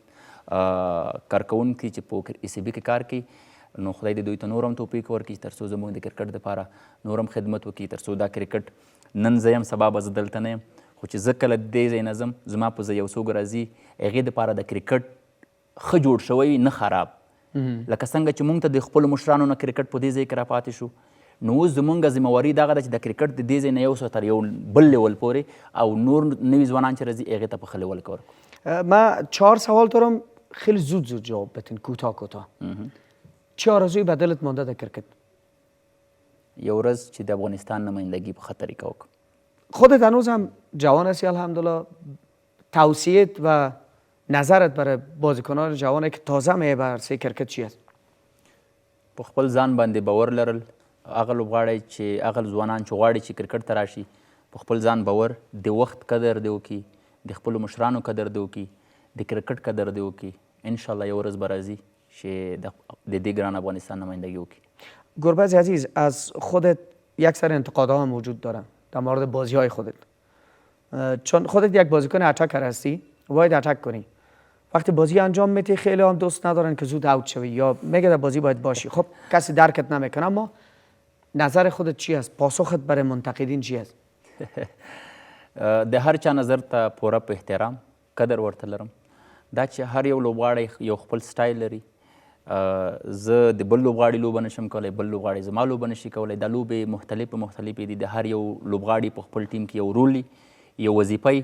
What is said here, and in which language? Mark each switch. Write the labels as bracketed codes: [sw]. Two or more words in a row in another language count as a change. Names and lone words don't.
[ps] یو کارکوونکي چې په ECB کې کار کوي نو خدای دې دوی ته نور هم توفیق ورکړي تر څو زموږ د کرکټ دپاره نور هم خدمت وکړي تر څو دا کرکټ نن زه یم سبا به زه دلته نه یم خو چې زه کله دې ځای نه ځم زما په ځای یو څوک راځي هغې دپاره د کرکټ ښه جوړ شوی نه خراب لکه څنګه چې موږ ته د خپلو مشرانو نه کرکټ په دې ځای کې راپاتې شو نو اوس زموږ ذمهواري دغه ده چې د کرکټ د دې ځای نه یو تر یو بل لیول پورې او نور نوي ځوانان چې راځي هغې ته په ښه لیول کې ورکړو [fa] ما 4 سوال دارم خیلی زود جواب بدین کوتاه چه آرزویی به دلت مانده در کرکت [ps] یو ورځ چې د افغانستان نمایندګي په ښه طریقه وکړم [fa] خودت هنوز هم جوان هستی الحمدلله توصیت و نظرت برای بازیکنان جوانی که تازه میه به عرصه کرکت چی است؟ [ps] په خپل ځان باندې باور لرل هغه لوبغاړی چې هغه ځوانان چې غواړي چې کرکټ ته راشي په خپل ځان باور د وخت قدر دی وکړي د خپلو مشرانو قدر دی وکړي د کرکټ قدر دی وکړي انشاءالله یو ورځ به راځي چې د دې ګران افغانستان نمایندگی وکړي. [fa] گربز عزیز از خودت یک سری انتقادها هم وجود دارن در مورد بازی های خودت، چون خودت یک بازیکن اتکر هستی باید اتک کنی. وقتی بازی انجام میدی خیلی هم دوست ندارن که زود اوت شوی یا میگه در بازی باید باشی. خب کسی درکت نمیکنه، اما نظر خودت چی است؟ پاسخت برای منتقدین چی است؟ [ps] د هر چا نظر ته پوره په احترام قدر ورته لرم. دا چې هر یو لوبغاړی یو خپل سټایل لري. زه د بل لوبغاړي لوبه نشم کولی، بل لوبغاړي زما لوبه نشي کولی. دا لوبې مختلفې دي. د هر یو لوبغاړي په خپل ټیم کې یو رول یو وظیفه.